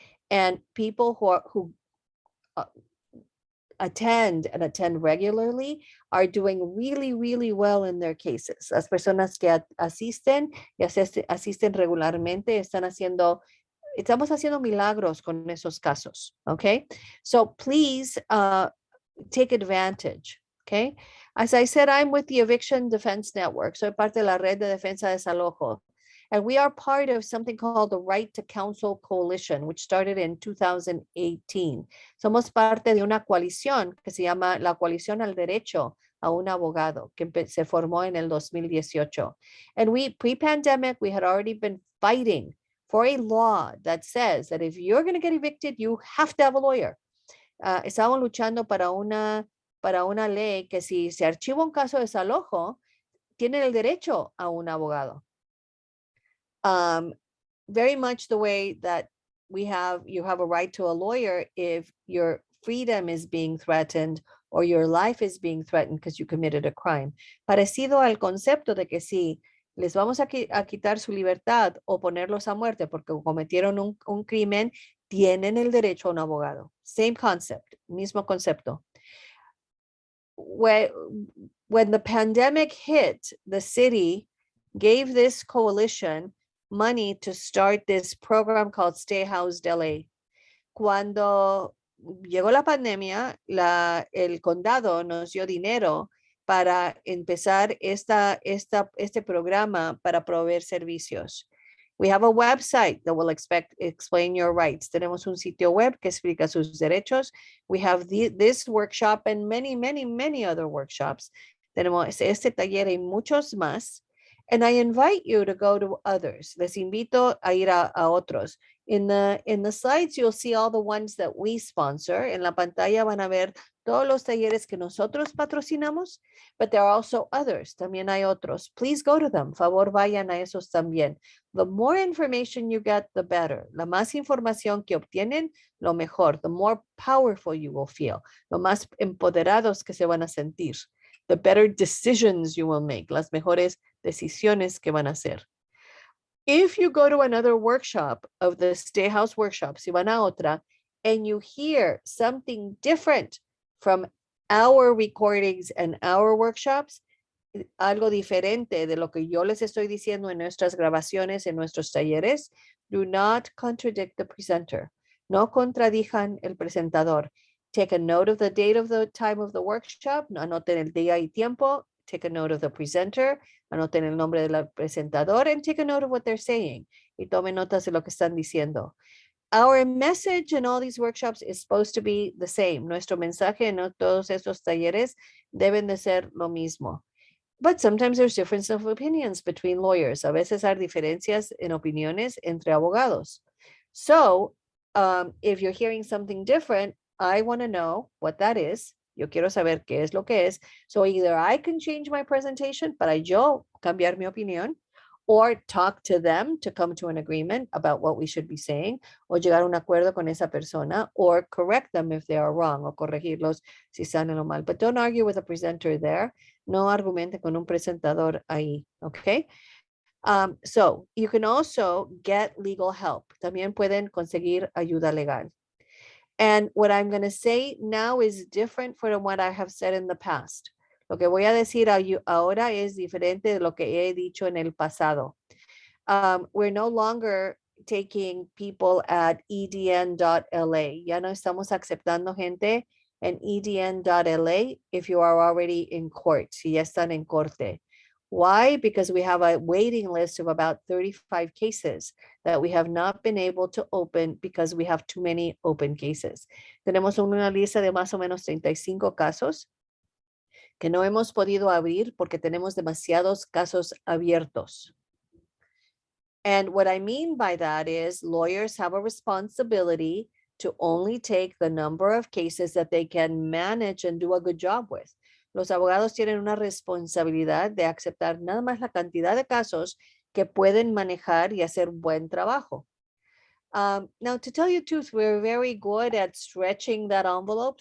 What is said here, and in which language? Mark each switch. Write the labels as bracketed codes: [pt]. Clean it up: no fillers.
[en] And people who attend regularly are doing really, really well in their cases. [es] Las personas que asisten y asisten regularmente estamos haciendo milagros con esos casos, okay? [en] So please take advantage, okay? As I said, I'm with the Eviction Defense Network. [es] Soy parte de la red de defensa de desalojo. [en] And we are part of something called the Right to Counsel Coalition, which started in 2018. [es] Somos parte de una coalición que se llama la Coalición al Derecho a un Abogado, que se formó en el 2018. [en] And pre-pandemic, we had already been fighting for a law that says that if you're going to get evicted, you have to have a lawyer. [es] Estábamos luchando para una ley que si se archiva un caso de desalojo, tienen el derecho a un abogado. [en] Very much the way that you have a right to a lawyer if your freedom is being threatened or your life is being threatened because you committed a crime. [es] Parecido al concepto de que si les vamos a quitar su libertad o ponerlos a muerte porque cometieron un crimen, tienen el derecho a un abogado. [en] Same concept, [es] mismo concepto. [en] When the pandemic hit, the city gave this coalition money to start this program called Stay Housed LA. [es] Cuando llegó la pandemia, el condado nos dio dinero para empezar este programa para proveer servicios. [en] We have a website that will explain your rights. [es] Tenemos un sitio web que explica sus derechos. [en] We have this workshop and many, many, many other workshops. [es] Tenemos este taller y muchos más. [en] And I invite you to go to others. [es] Les invito a ir a otros. [en] In the slides, you'll see all the ones that we sponsor. [es] En la pantalla van a ver todos los talleres que nosotros patrocinamos, [en] but there are also others. [es] También hay otros. [en] Please go to them. [es] Favor, vayan a esos también. [en] The more information you get, the better. [es] La más información que obtienen, lo mejor. [en] The more powerful you will feel. [es] Lo más empoderados que se van a sentir. [en] The better decisions you will make. [es] Las mejores decisiones que van a hacer. [en] If you go to another workshop of the Stay House workshop, [es] si van a otra, [en] and you hear something different from our recordings and our workshops, [es] algo diferente de lo que yo les estoy diciendo en nuestras grabaciones, en nuestros talleres, [en] do not contradict the presenter. [es] No contradijan el presentador. [en] Take a note of the date of the time of the workshop. [es] Anoten el día y tiempo. [en] Take a note of the presenter. [es] Anoten el nombre del presentador [en] and take a note of what they're saying. [es] Y tomen notas de lo que están diciendo. [en] Our message in all these workshops is supposed to be the same. [es] Nuestro mensaje en todos estos talleres deben de ser lo mismo. [en] But sometimes there's difference of opinions between lawyers. [es] A veces hay diferencias en opiniones entre abogados. [en] So if you're hearing something different, I want to know what that is. [es] Yo quiero saber qué es lo que es. [en] So either I can change my presentation [es] para yo cambiar mi opinión, [en] or talk to them to come to an agreement about what we should be saying, [es] o llegar a un acuerdo con esa persona, [en] or correct them if they are wrong, [es] o corregirlos si están en lo mal. [en] But don't argue with a presenter there. [es] No argumente con un presentador ahí, [en] okay? So you can also get legal help. [es] También pueden conseguir ayuda legal. [en] And what I'm going to say now is different from what I have said in the past. [es] Lo que voy a decir ahora es diferente de lo que he dicho en el pasado. [en] We're no longer taking people at edn.la. [es] Ya no estamos aceptando gente en edn.la [en] if you are already in court, [es] si ya están en corte. [en] Why? Because we have a waiting list of about 35 cases that we have not been able to open because we have too many open cases. [es] Tenemos una lista de más o menos 35 casos que no hemos podido abrir porque tenemos demasiados casos abiertos. [en] And what I mean by that is lawyers have a responsibility to only take the number of cases that they can manage and do a good job with. [es] Los abogados tienen una responsabilidad de aceptar nada más la cantidad de casos que pueden manejar y hacer buen trabajo. [en] Now, to tell you the truth, we're very good at stretching that envelope.